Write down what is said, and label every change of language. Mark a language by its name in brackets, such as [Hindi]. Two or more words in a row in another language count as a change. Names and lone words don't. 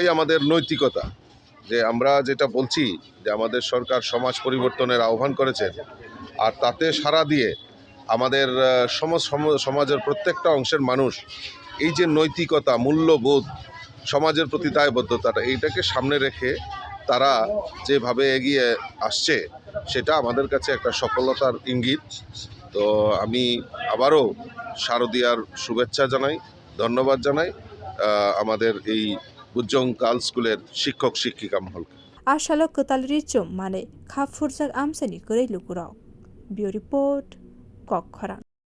[Bangla] আমাদের নৈতিকতা যে আমরা যেটা বলছি যে আমাদের সরকার সমাজ পরিবর্তনের আহ্বান করেছেন আর তাতে সাড়া দিয়ে আমাদের সমাজের প্রত্যেকটা অংশের মানুষ এই যে নৈতিকতা মূল্যবোধ সমাজের প্রতি দায়বদ্ধতাটা এইটাকে সামনে রেখে তারা যেভাবে এগিয়ে আসছে সেটা আমাদের কাছে একটা সফলতার ইঙ্গিত। তো আমি আবারও শারদীয়ার শুভেচ্ছা জানাই, ধন্যবাদ জানাই আমাদের এই বুজ্জং গার্লস স্কুলের শিক্ষক শিক্ষিকা মহলকে। [Kok Borok] Ashala Kotal Richum Mane Khafurjak Amsani Gurei Lukurok Bio Report Kokhara